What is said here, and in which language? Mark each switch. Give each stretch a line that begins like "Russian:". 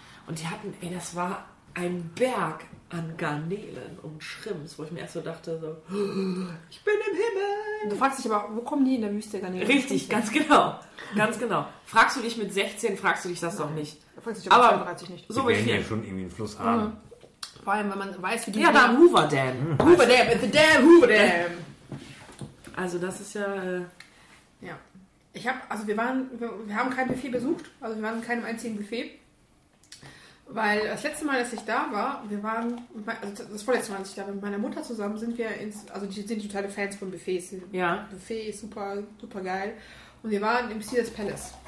German: Und die hatten, das war ein Berg an Garnelen und Schrimps, wo ich mir erst so dachte, so, ich bin im Himmel. Und du fragst dich aber, wo kommen die in der Wüste Garnelen? Richtig, ganz genau. Ganz genau. Fragst du dich mit 16, fragst du dich das doch nicht. Da fragst du dich aber 32 nicht. So wie viel. Ja schon irgendwie einen Fluss haben. Vor allem, wenn man weiß, wie die... Ja, da Hoover Dam.
English: Hoover Dam, it's a damn Hoover Dam.
German: Also das ist ja... Ja. Ich habe, also wir haben kein Buffet besucht. Also wir waren in keinem einzigen Buffet. Weil das letzte Mal, dass ich da war, das vorletzte Mal, dass ich da mit meiner Mutter zusammen sind wir ins... Also die sind totale Fans von Buffets. Ja. Buffet ist super, super geil. Und wir waren im Caesar's Palace.